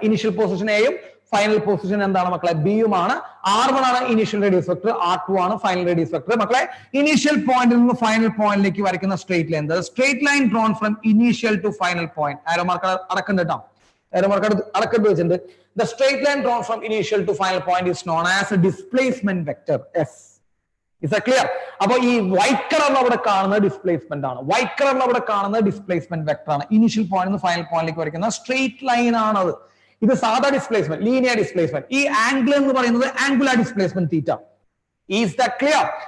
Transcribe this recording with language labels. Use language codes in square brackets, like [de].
[ml] Initial position എയും final position എന്താണ് മക്കളെ? ബിയുമാണ്. R1 ആണ് ഇനീഷ്യൽ റേഡിയസ് വെക്ടർ, R2 ആണ് ഫൈനൽ റേഡിയസ് വെക്ടർ. മക്കളെ ഇനീഷ്യൽ പോയിന്റിൽ നിന്ന് ഫൈനൽ പോയിന്റിലേക്ക് വരയ്ക്കുന്ന [en] Straight line, straight line drawn from initial to final point. [ml] Arrow mark അടക്കണ്ട് കേട്ടോ, ആരോ മാർക്ക് അടക്കണ്ട് വെച്ചിട്ടുണ്ട്. [en] The straight line drawn from initial to final point is known as a displacement vector. S. Is that clear? [ml] അപ്പൊ ഈ white കളറിൽ അവിടെ കാണുന്ന displacement ആണ്, white കളറിൽ അവിടെ കാണുന്ന ഡിസ്പ്ലേസ്മെന്റ് വെക്ടർ ആണ്. ഇനീഷ്യൽ പോയിന്റ് നിന്ന് ഫൈനൽ പോയിന്റിലേക്ക് വരയ്ക്കുന്ന സ്ട്രേറ്റ് ലൈൻ ആണത്. ഇത് സാധാ ഡിസ്പ്ലേസ്മെന്റ്, ലീനിയർ ഡിസ്പ്ലേസ്മെന്റ്. ഈ ആംഗിൾ എന്ന് പറയുന്നത് angular displacement theta. [en] Is that clear?